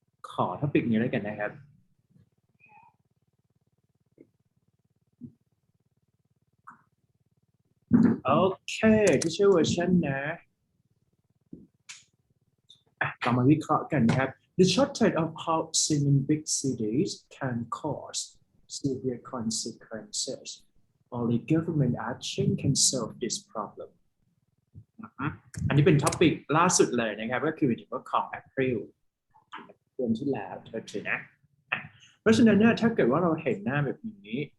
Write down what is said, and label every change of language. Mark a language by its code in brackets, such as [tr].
[th] ขอ topic นี้แล้วกันนะครับโอเคที่ชื่อเวอร์ชันนะเรามาวิเคราะห์กันครับ [en] The shortage of housing in big cities can cause severe consequences. Only government action can solve this problem. [th] อันนี้เป็นท็อปิกล่าสุดเลยนะครับก็คือถึงว่าของ April เดือนที่แล้วเธอถือนะเพราะฉะนั้นเนี่ยถ้าเกิดว่าเราเห็นหน้าแบบนี้